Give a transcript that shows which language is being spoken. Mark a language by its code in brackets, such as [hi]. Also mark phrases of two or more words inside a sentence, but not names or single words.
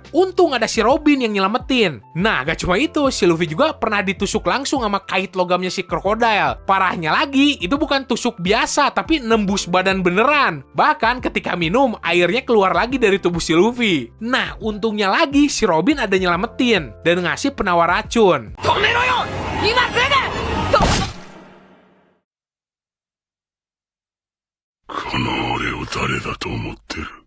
[id] Untung ada si Robin yang nyelamatin. Nah, gak cuma itu, si Luffy juga pernah ditusuk langsung sama kait logamnya si Crocodile. Parahnya lagi, itu bukan tusuk biasa, tapi nembus badan beneran. Bahkan ketika minum, airnya keluar lagi dari tubuh si Luffy. Nah, untungnya lagi, si Robin ada nyelamatin dan ngasih penawar racun. [ja] 止めろよ！今すぐ！この俺を誰だと思ってる？